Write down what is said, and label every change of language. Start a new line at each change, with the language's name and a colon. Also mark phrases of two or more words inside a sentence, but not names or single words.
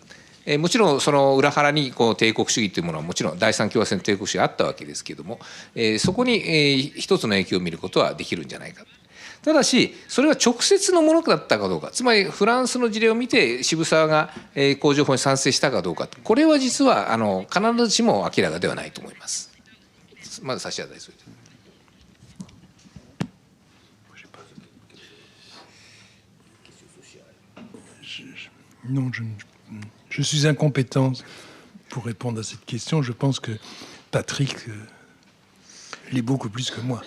Japanese: もちろんその裏腹に帝国主義というものはもちろん第三共和制の帝国主義があったわけですけれども、そこに一つの影響を見ることはできるんじゃないか。ただしそれは直接のものだったかどうか、つまりフランスの事例を見て渋沢が工場法に賛成したかどうか、これは実は必ずしも明らかではないと思います。まず差し上げます。
French: Non, je suis incompétent pour répondre à cette question. Je pense que Patrick l'est beaucoup plus que moi.